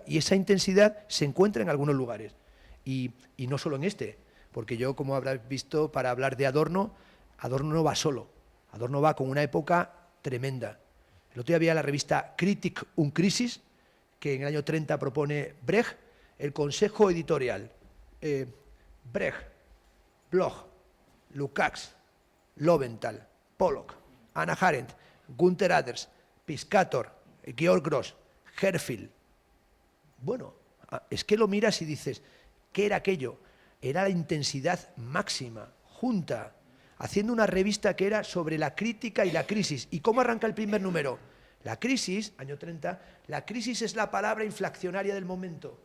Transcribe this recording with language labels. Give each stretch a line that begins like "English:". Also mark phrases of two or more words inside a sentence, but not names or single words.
Spanish: Y esa intensidad se encuentra en algunos lugares, y no solo en este, porque yo, como habrás visto, para hablar de Adorno, Adorno no va solo, Adorno va con una época tremenda. El otro día había la revista Kritik und Krisis, que en el año 30 propone Brecht, el consejo editorial. Brecht, Bloch, Lukács, Lowenthal, Pollock, Hannah Arendt, Günther Anders, Piscator, Georg Gross, Herfield. Bueno, es que lo miras y dices, ¿qué era aquello? Era la intensidad máxima, junta, haciendo una revista que era sobre la crítica y la crisis. ¿Y cómo arranca el primer número? La crisis, año 30, la crisis es la palabra inflacionaria del momento.